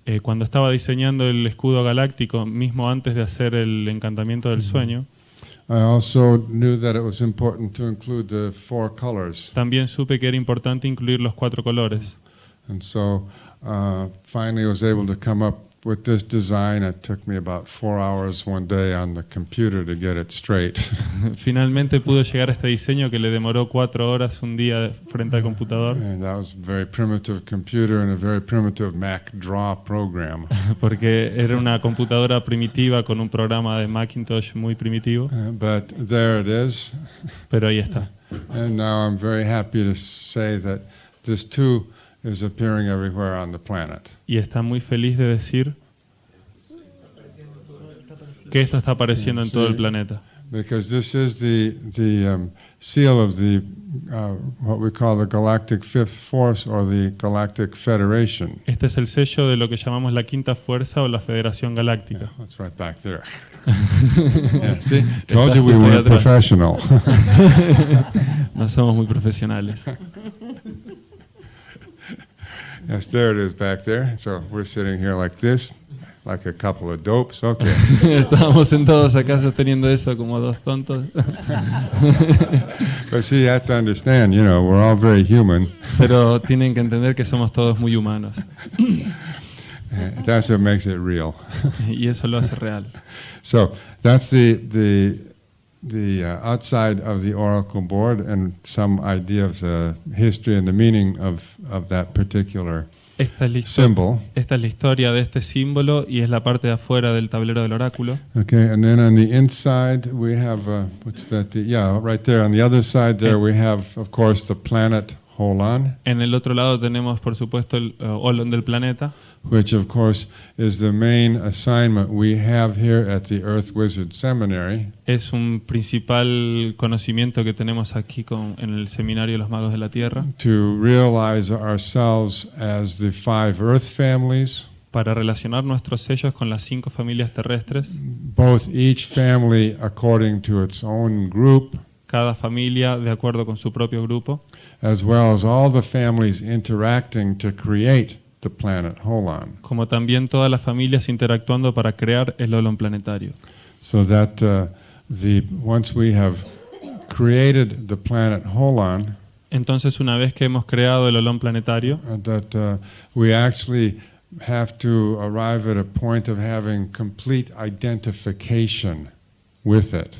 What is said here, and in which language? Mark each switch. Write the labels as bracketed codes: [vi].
[es] Cuando estaba diseñando el escudo galáctico, mismo antes de hacer el encantamiento del sueño, [en] I also knew that it was important to include the 4 colors. [es] también supe que era importante incluir los 4 colores. [en] And so finally I was able to come up with this design, it took me about 4 hours one day on the computer to get it straight. [es] Finalmente pudo llegar a este diseño que le demoró 4 horas un día frente al computador, [en] And that was a very primitive computer and a very primitive Mac draw program. [es] porque era una computadora primitiva con un programa de Macintosh muy primitivo, [en] But there it is. [es] pero ahí está. [en] And now I'm very happy to say that this too is appearing everywhere on the planet. [es] Y está muy feliz de decir que esto está apareciendo en todo el planeta. [en] Because this is the seal of the what we call the Galactic Fifth Force or the Galactic Federation. [es] Este es el sello de lo que llamamos la Quinta Fuerza o la Federación Galáctica. [en] That's right back there. Yeah, see, told you we weren't professional. [es] No somos muy profesionales. [en] Yes, there it is back there. So we're sitting here like this, like a couple of dopes. Okay. [es] Estábamos sentados acá sosteniendo eso como dos tontos. [en] But see, you have to understand, you know, we're all very human. [es] Pero tienen que entender que somos todos muy humanos. [en] That's what makes it real. [es] Y eso lo hace real. [en] So that's the outside of the oracle board and some idea of the history and the meaning of that particular [es] Esta es, [en] symbol. [es] esta es la historia de este símbolo y es la parte de afuera del tablero del oráculo. [en] Okay, and then on the inside we have what's that? Yeah, right there on the other side there we have, of course, the planet Holan, [es] En el otro lado tenemos, por supuesto, el Orden del planeta, [en] which of course is the main assignment we have here at the Earth Wizard Seminary. [es] es un principal conocimiento que tenemos aquí en el Seminario de los Magos de la Tierra, [en] To realize ourselves as the 5 Earth families, [es] para relacionar nuestros sellos con las 5 familias terrestres, [en] both each family according to its own group, [es] cada familia de acuerdo con su propio grupo, [en] as well as all the families interacting to create the planet Holan. [es] como también todas las familias interactuando para crear el Olón planetario. [en] So that once we have created the planet Holan, [es] Entonces, una vez que hemos creado el Olón planetario, [en] that we actually have to arrive at a point of having complete identification with it.